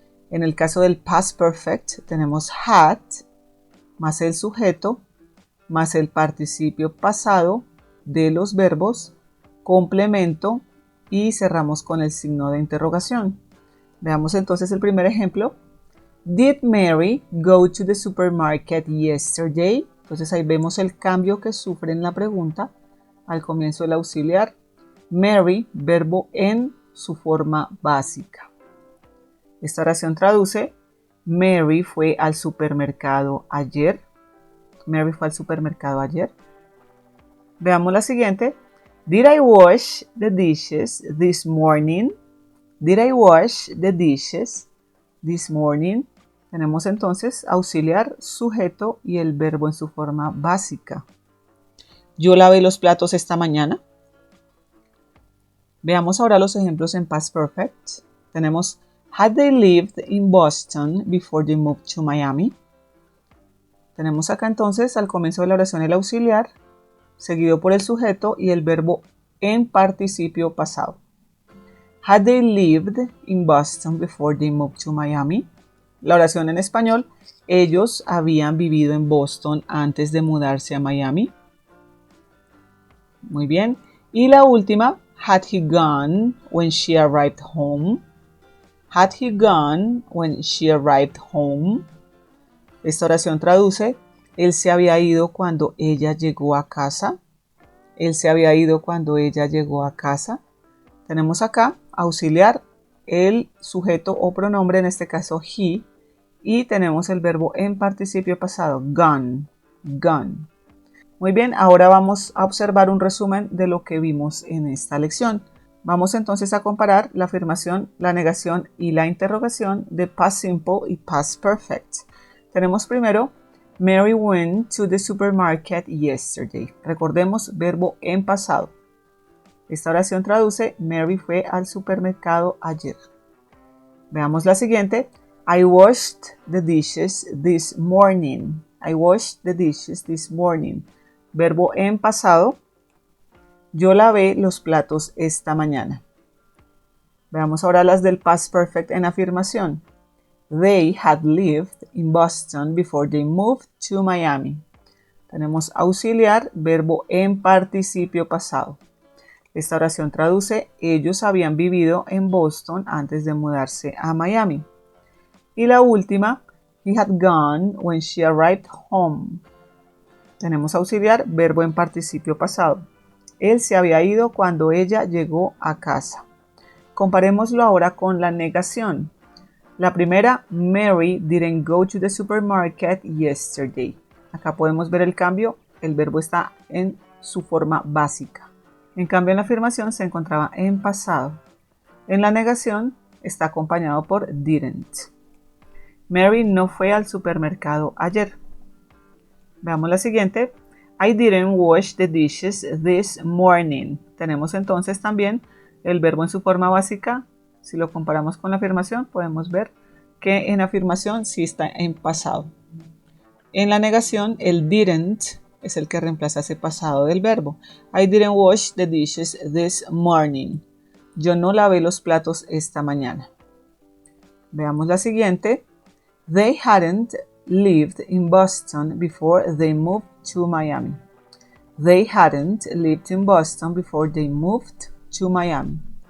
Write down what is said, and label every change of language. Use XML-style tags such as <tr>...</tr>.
<es>En el caso del past perfect tenemos had, más el sujeto, más el participio pasado de los verbos, complemento y cerramos con el signo de interrogación. Veamos entonces el primer ejemplo.</es> <en>Did Mary go to the supermarket yesterday?</en> <es>Entonces ahí vemos el cambio que sufre en la pregunta al comienzo del auxiliar. Mary, verbo en su forma básica. Esta oración traduce: Mary fue al supermercado ayer. Mary fue al supermercado ayer. Veamos la siguiente.</es> <en>Did I wash the dishes this morning? Did I wash the dishes this morning?</en> <es>Tenemos entonces auxiliar, sujeto y el verbo en su forma básica. Yo lavé los platos esta mañana. Veamos ahora los ejemplos en past perfect. Tenemos</es> <en>had they lived in Boston before they moved to Miami.</en> <es>Tenemos acá entonces al comienzo de la oración el auxiliar, seguido por el sujeto y el verbo en participio pasado.</es> <en>Had they lived in Boston before they moved to Miami?</en> <es>La oración en español, ellos habían vivido en Boston antes de mudarse a Miami. Muy bien. Y la última,</es> <en>had he gone when she arrived home? Had he gone when she arrived home?</en> <es>Esta oración traduce: él se había ido cuando ella llegó a casa. Él se había ido cuando ella llegó a casa. Tenemos acá auxiliar, el sujeto o pronombre, en este caso he, y tenemos el verbo en participio pasado, gone, gone. Muy bien, ahora vamos a observar un resumen de lo que vimos en esta lección. Vamos entonces a comparar la afirmación, la negación y la interrogación de past simple y past perfect. Tenemos primero,</es> <en>Mary went to the supermarket yesterday.</en> <es>Recordemos, verbo en pasado. Esta oración traduce: Mary fue al supermercado ayer. Veamos la siguiente.</es> <en>I washed the dishes this morning. I washed the dishes this morning.</en> <es>Verbo en pasado. Yo lavé los platos esta mañana. Veamos ahora las del past perfect en afirmación.</es> <en>They had lived in Boston before they moved to Miami.</en> <es>Tenemos auxiliar, verbo en participio pasado. Esta oración traduce: ellos habían vivido en Boston antes de mudarse a Miami. Y la última,</es> <en>he had gone when she arrived home.</en> <es>Tenemos auxiliar, verbo en participio pasado. Él se había ido cuando ella llegó a casa. Comparémoslo ahora con la negación. La primera,</es> <en>Mary didn't go to the supermarket yesterday.</en> <es>Acá podemos ver el cambio, el verbo está en su forma básica. En cambio, en la afirmación se encontraba en pasado. En la negación está acompañado por didn't. Mary no fue al supermercado ayer. Veamos la siguiente.</es> <en>I didn't wash the dishes this morning.</en> <es>Tenemos entonces también el verbo en su forma básica. Si lo comparamos con la afirmación, podemos ver que en afirmación sí está en pasado. En la negación, el didn't es el que reemplaza ese pasado del verbo.</es> <en>I didn't wash the dishes this morning.</en> <es>Yo no lavé los platos esta mañana. Veamos la siguiente.</es> <en>They hadn't lived in Boston before they moved to Miami. They hadn't lived in Boston before they moved to Miami.</en>